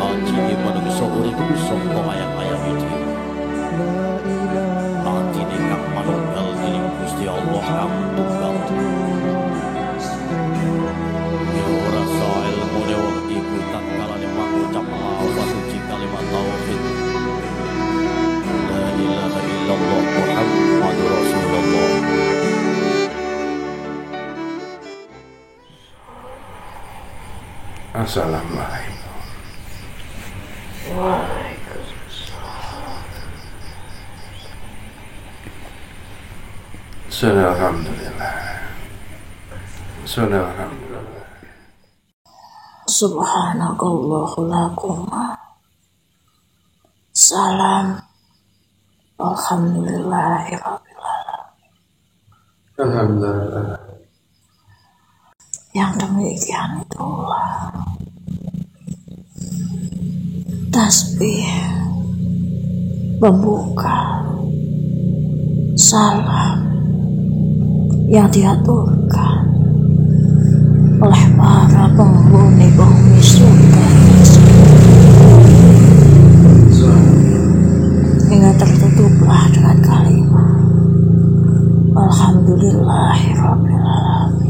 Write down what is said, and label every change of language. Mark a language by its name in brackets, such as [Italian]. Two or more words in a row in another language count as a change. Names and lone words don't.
[Javanese] iki padha bisa urip saka ayat-ayat iki. Atine kang manunggal dening Gusti Allah kang tunggal. Ya ora sae ilmune wong iku tatkalane mangucap lafaz suci kalimat tauhid. [Arabic] لا إله إلا الله محمد رسول الله. Assalamualaikum. Waalaikumsalam. Alhamdulillah. Alhamdulillah. سبحانك الله لكما. Salam. الحمد لله رب العالمين. Alhamdulillah. [Indonesian] Yang demikian itulah tasbih pembuka salam yang diaturkan oleh para penghuni bumi surga hingga tertutuplah dengan kalimat [Arabic] الحمد لله رب العالمين.